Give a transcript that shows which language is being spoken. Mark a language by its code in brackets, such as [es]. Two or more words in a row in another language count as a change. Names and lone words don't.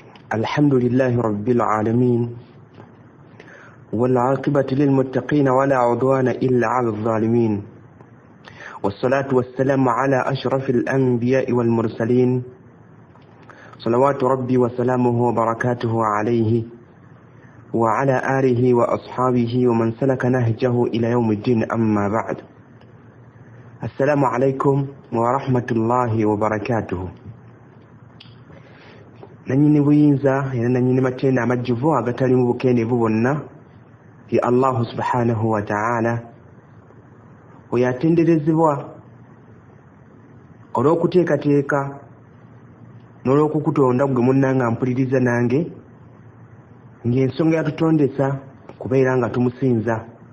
[ar] الحمد لله رب العالمين والعاقبة للمتقين ولا عدوان إلا على الظالمين والصلاة والسلام على أشرف الأنبياء والمرسلين صلوات ربي وسلامه وبركاته عليه وعلى آله وأصحابه ومن سلك نهجه إلى يوم الدين أما بعد. السلام عليكم ورحمة الله وبركاته. [lg] nanyini buyinza era nanyini matenda amajjuvu agatali mu bukendeevu bwonna ya Allah [ar] سبحانه وتعالى [lg] oyo atenderezebwa olw'okuteekateeka n'olw'okukutonda gwe munnanga mpuliriza nange ng'ensonga yatutondesa kubeera nga tumusinza.